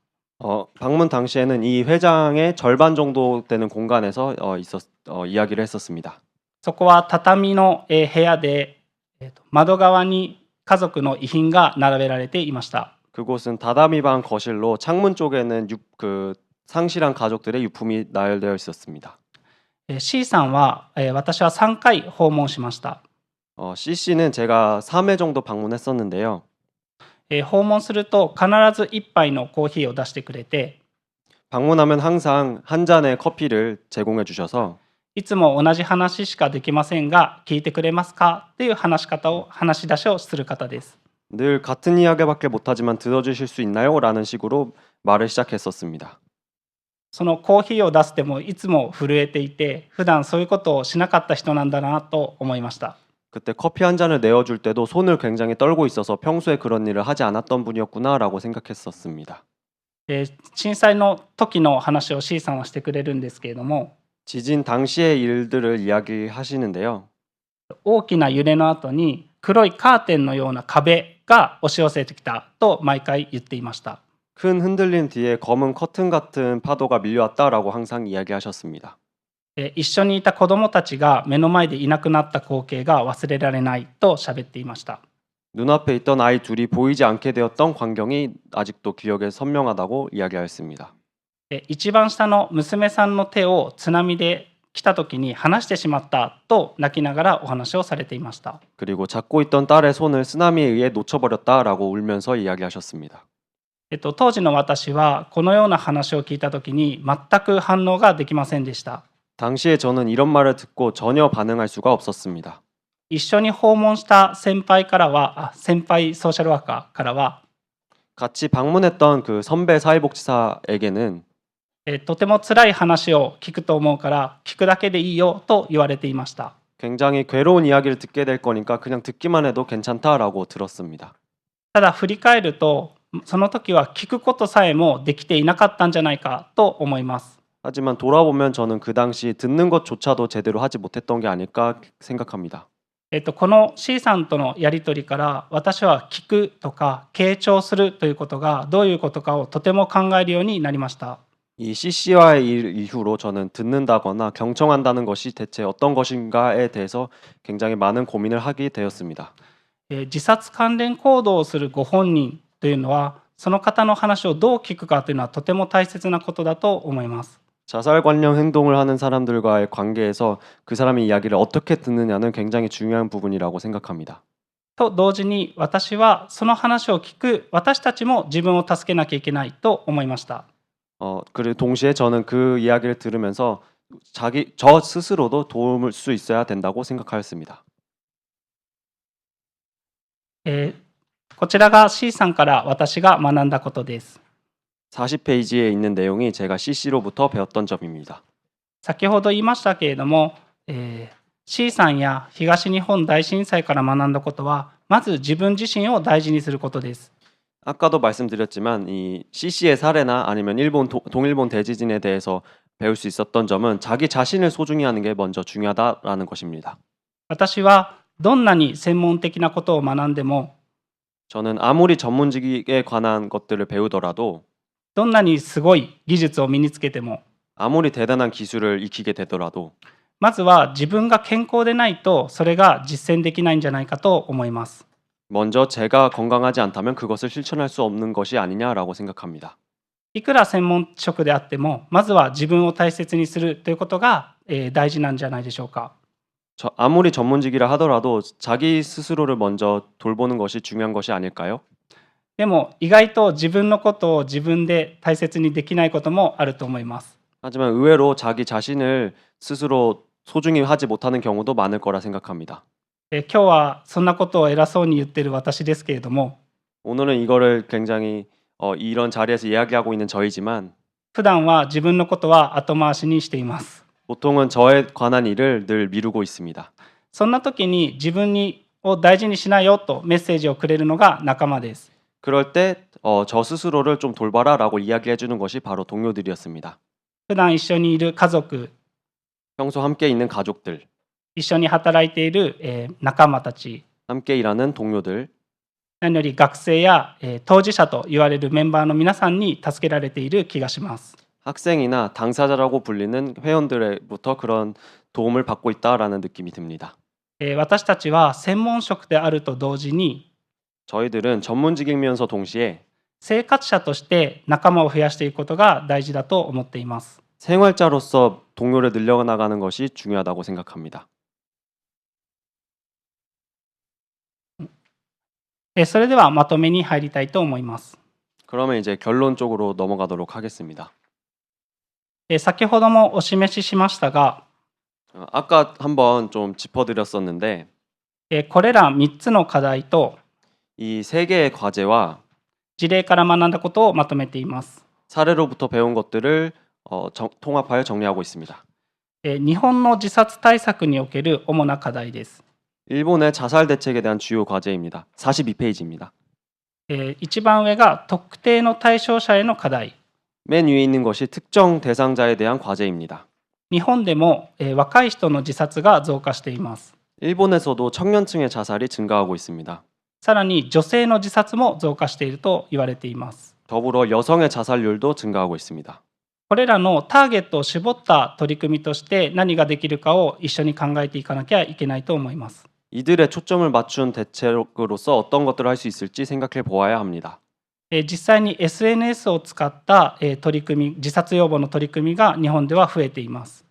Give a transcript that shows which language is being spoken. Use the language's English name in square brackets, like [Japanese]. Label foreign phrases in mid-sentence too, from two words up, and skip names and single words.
[Korean] 방문 당시에는 이 회장의 절반 정도 되는 공간에서 이야기를 했었습니다. [Japanese] そこは畳の、部屋で、窓側に家族の遺品が並べられていました。 [Korean] 그곳은 다다미방 거실로 창문 쪽에는 그 상실한 가족들의 유품이 나열되어 있었습니다. [Japanese] C さんは、私は3回訪問しました。 [Korean] C 씨는 제가 3회 정도 방문했었는데요. [Japanese] 訪問すると必ず1杯のコーヒーを出してくれて、 [Korean] 방문하면 항상 한 잔의 커피를 제공해 주셔서 [Japanese] いつも同じ話しかできませんが聞いてくれますかっていう話し出しをする方です。 [Korean] 늘 같은 이야기밖에 못하지만 들어주실 수 있나요? 라는 식으로 말을 시작했었습니다. [Japanese] そのコーヒーを出すでもいつも震えていて、普段そういうことをしなかった人なんだなと思いました。 [Korean] 그때 커피 한 잔을 내어줄 때도 손을 굉장히 떨고 있어서 평소에 그런 일을 하지 않았던 분이었구나라고 생각했었습니다. [Japanese] 震災の時の話を C さんはしてくれるんですけれども、 [Korean] 지진 당시의 일들을 이야기하시는데요. [Japanese] 大きな揺れの後に黒いカーテンのような壁が押し寄せてきたと毎回言っていました。 [Korean] 큰 흔들림 뒤에 검은 커튼 같은 파도가 밀려왔다라고 항상 이야기하셨습니다. [Japanese] 一緒にいた子どもたちが目の前でいなくなった光景が忘れられないと喋っていました。 [Korean] 눈앞에 있던 아이 둘이 보이지 않게 되었던 광경이 아직도 기억에 선명하다고 이야기하였습니다. [Japanese] 一番下の娘さんの手を津波で来た時に離してしまったと泣きながらお話をされていました。 [Korean] 그리고 잡고 있던 딸의 손을 쓰나미에 의해 놓쳐버렸다라고 울면서 이야기하셨습니다. [Japanese] 当時の私はこのような話を聞いた時に全く反応ができませんでした。 [Korean] 당시에 저는 이런 말을 듣고 전혀 반응할 수가 없었습니다. [Japanese] 一緒に訪問した先輩ソーシャルワーカーからは、 [Korean] 같이 방문했던 그 선배 사회복지사에게는 [Japanese] とても辛い話を聞くと思うから聞くだけでいいよと言われていました。 [Korean] 굉장히 괴로운 이야기를 듣게 될 거니까 그냥 듣기만 해도 괜찮다라고 들었습니다. [Japanese] ただ振り返るとその時は聞くことさえもできていなかったんじゃないかと思います。 [Korean] 하지만 돌아보면 저는 그 당시 듣는 것조차도 제대로 하지 못했던 게 아닐까 생각합니다. [Japanese] この C さんとのやり取りから私は聞くとか傾聴するということがどういうことかをとても考えるようになりました。 [Korean] 이 CC와의 일 이후로 저는 듣는다거나 경청한다는 것이 대체 어떤 것인가에 대해서 굉장히 많은 고민을 하게 되었습니다. [Japanese] 自殺関連行動をするご本人というのはその方の話をどう聞くかというのはとても大切なことだと思います。 [Korean] 자살 관련 행동을 하는 사람들과의 관계에서 그 사람의 이야기를 어떻게 듣느냐는 굉장히 중요한 부분이라고 생각합니다. [Japanese] と同時に私はその話を聞く私たちも自分を助けなきゃいけないと思いました。 [Korean] 그리고 동시에 저는 그 이야기를 들으면서 저 스스로도 도움을 수 있어야 된다고 생각하였습니다. [Japanese] こちらが C さんから私が学んだことです。 [Korean] 40페이지에 있는 내용이 제가 CC로부터 배웠던 점입니다. [Japanese] 先ほど言いましたけれども、C さんや東日本大震災から学んだことは、まず自分自身を大事にすることです。 [Korean] 아까도 말씀드렸지만 이 CC의 사례나 아니면 동일본 대지진에 대해서 배울 수 있었던 점은 자기 자신을 소중히 하는 게 먼저 중요하다라는 것입니다. [Japanese] 私はどんなに専門的なことを学んでも、 [Korean] 저는 아무리 전문직에 관한 것들을 배우더라도 [Japanese] どんなにすごい技術を身につけても、 [Korean] 아무리 대단한 기술을 익히게 되더라도 [Japanese] まずは自分が健康でないとそれが実践できないんじゃないかと思います。 [Korean] 먼저 제가 건강하지 않다면 그것을 실천할 수 없는 것이 아니냐라고 생각합니다. [Japanese] いくら専門職であっても、まずは自分を大切にするということが大事なんじゃないでしょうか。 [Korean] 아무리 전문직이라 하더라도 자기 스스로를 먼저 돌보는 것이 중요한 것이 아닐까요? [Japanese] でも意外と自分のことを自分で大切にできないこともあると思います。 [Korean] 하지만 의외로 자기 자신을 스스로 소중히 하지 못하는 경우도 많을 거라 생각합니다. [Japanese] 今日はそんなことを偉そうに言ってる私ですけれども、 [Korean] 오늘은 이거를 굉장히 이런 자리에서 이야기하고 있는 저이지만 [Japanese] 普段は自分のことは後回しにしています。 [Korean] 보통은 저에 관한 일을 늘 미루고 있습니다. [Japanese] そんな時に自分を大事にしなよとメッセージをくれるのが仲間です。 [Korean] 그럴 때 저 스스로를 좀 돌봐라라고 이야기해 주는 것이 바로 동료들이었습니다. [Japanese] 普段一緒にいる家族、 [Korean] 평소 함께 있는 가족들, [Japanese] 一緒に働いている仲間たち、 [Korean] 함께 일하는 동료들, [Japanese] 何より学生や当事者と言われるメンバーの皆さんに助けられている気がします。 [Korean] 학생이나 당사자라고 불리는 회원들로부터 그런 도움을 받고 있다라는 느낌이 듭니다. [Japanese] 私たちは専門職であると同時に [Korean] 저희들은 전문직이면서 동시에 [Japanese] 生活者として仲間を増やしていくことが大事だと思っています。 [Korean] 생활자로서 동료를 늘려나가는 것이 중요하다고 생각합니다. [Japanese] それではまとめに入りたいと思います。 [Korean] 그러면 이제 결론 쪽으로 넘어가도록 하겠습니다. [Japanese] 先ほどもお示ししましたが、 [Korean] 아까 한번 좀 짚어드렸었는데 [Japanese] これら3つの課題と [Korean] 이 세 개의 과제와 [Japanese] 事例から学んだことをまとめています。 [Korean] 사례로부터 배운 것들을 통합하여 정리하고 있습니다. [Japanese] 日本の自殺対策における主な課題です。 [Korean] 일본의 자살 대책에 대한 주요 과제입니다. 42페이지입니다. [Japanese] 一番上が特定の対象者への課題。 [Korean] 맨 위에 있는 것이 특정 대상자에 대한 과제입니다. [Japanese] 日本でも若い人の自殺が増加しています。 [Korean] 일본에서도 청년층의 자살이 증가하고 있습니다. [Japanese] さらに女性の自殺も増加していると言われています。 [Korean] 더불어 여성의 자살률도 증가하고 있습니다. [Japanese] これらのターゲットを絞った取り組みとして何ができるかを一緒に考えていかなきゃいけないと思います。 [Korean] 이들의 초점을 맞춘 대책으로서 어떤 것들을 할 수 있을지 생각해 보아야 합니다. [Japanese] 実際に SNS を使った取り組み、自殺予防の取り組みが日本では増えています。